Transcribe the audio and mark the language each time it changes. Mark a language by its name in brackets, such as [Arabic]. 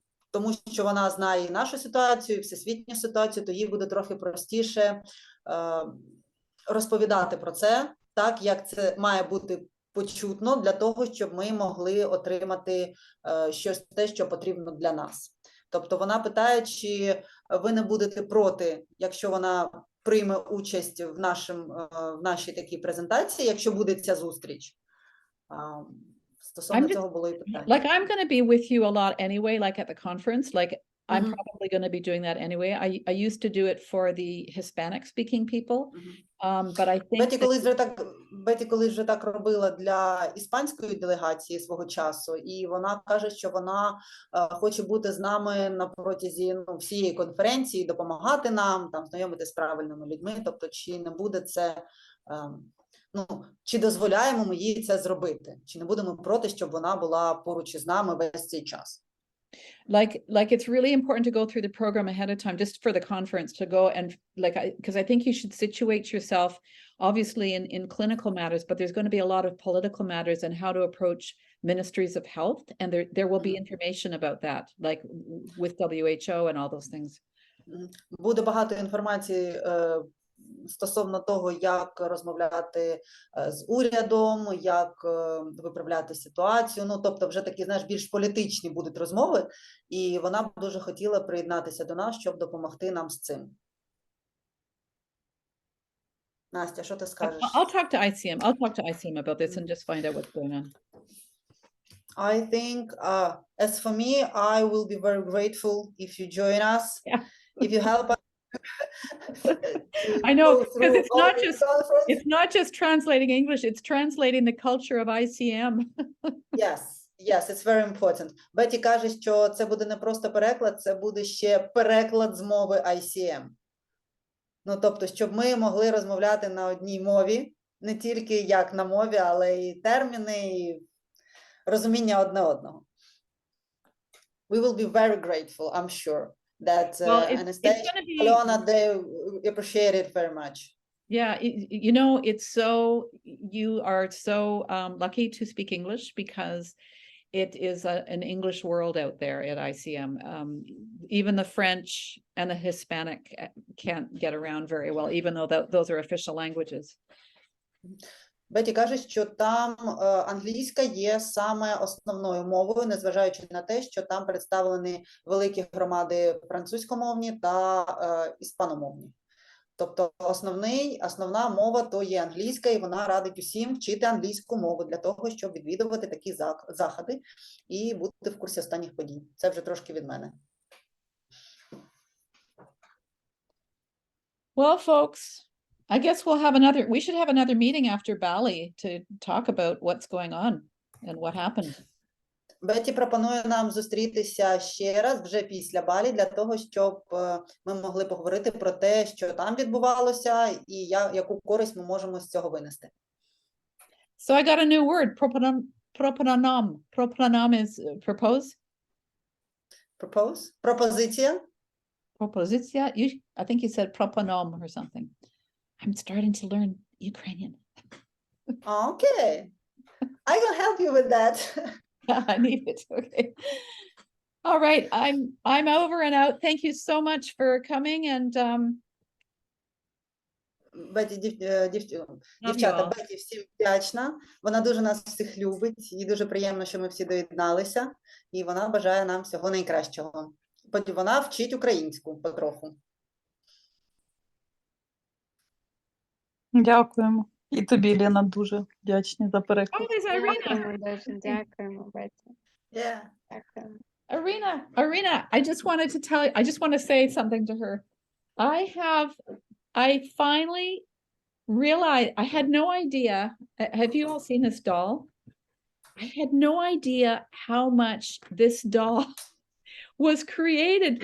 [Ukrainian] тому що вона знає і нашу ситуацію, і всесвітню ситуацію, то їй буде трохи простіше розповідати про це, так, як це має бути почутно, для того, щоб ми могли отримати щось те, що потрібно для нас. Тобто вона питає, чи ви не будете проти, якщо вона прийме участь в нашій такій презентації, якщо буде ця зустріч. Стосовно цього було і питання. [English] Like I'm going to be with you a lot anyway, like at the conference, like I'm probably going to be doing that anyway. I used to do it for the Hispanic speaking people, but I think [Ukrainian] Бетті колись вже так робила для іспанської делегації свого часу, і вона каже, що вона хоче бути з нами на протязі всієї конференції, допомагати нам, там, знайомити з правильними людьми, тобто чи не буде це, чи дозволяємо ми їй це зробити, чи не будемо проти, щоб вона була поруч із нами весь цей час. [English] Like it's really important to go through the program ahead of time, just for the conference, to go and because I think you should situate yourself obviously in clinical matters, but there's going to be a lot of political matters and how to approach ministries of health, and there will be information about that, like with WHO and all those things. [Ukrainian] Буде багато інформації стосовно того, як розмовляти з урядом, як виправляти ситуацію, тобто вже такі, знаєш, більш політичні будуть розмови, і вона б дуже хотіла приєднатися до нас, щоб допомогти нам з цим. Настя, що ти скажеш? [English] I'll talk to ICM about this and just find out what's going on. I think, as for me, I will be very grateful if you join us, if you help us. I know, because it's not just translating English, it's translating the culture of ICM. Yes, Yes, it's very important. [Ukrainian] Бетті каже, що це буде не просто переклад, це буде ще переклад з мови ICM. Ну, тобто, щоб ми могли розмовляти на одній мові, не тільки як на мові, але і терміни, і розуміння одне одного. [English] We will be very grateful, I'm sure, that Well, it's Anastasia, gonna be- Alona, they appreciate it very much. Yeah, you know, you are so lucky to speak English because it is an English world out there at ICM. Even the French and the Hispanic can't get around very well, even though those are official languages. [Ukrainian] Бетті каже, що там англійська є саме основною мовою, незважаючи на те, що там представлені великі громади французькомовні та іспаномовні. Тобто основна мова то є англійська, і вона радить усім вчити англійську мову для того, щоб відвідувати такі заходи і бути в курсі останніх подій. Це вже трошки від мене. [English] Well, folks, I guess we should have another meeting after Bali to talk about what's going on and what happened. [Ukrainian] Бетті пропонує нам зустрітися ще раз вже після Балі для того, щоб ми могли поговорити про те, що там відбувалося і яку користь ми можемо з цього винести. [English] So I got a new word, propononom. Propononom is propose. Propose? [Ukrainian] Пропозиція? Propositia. [English] I think you said proponom or something. I'm starting to learn Ukrainian. Okay. I can help you with that. I need it. Okay. All right. I'm over and out. Thank you so much for coming and [Ukrainian] Бетті, дівчата, Бетті всім вдячна. Вона дуже нас всіх любить. Їй дуже приємно, що ми всі доєдналися. І вона бажає нам всього найкращого. Вона вчить українську потроху. Дякуємо. І тобі, Лена, дуже вдячні за переклад. [English] Oh, there's Irina. [Ukrainian] Дякуємо дуже, дякуємо, Бетті. [English] Yeah. [Ukrainian] Дякуємо. [English] Irina, I just want to say something to her. I finally realized I had no idea. Have you all seen this doll? I had no idea how much this doll was created.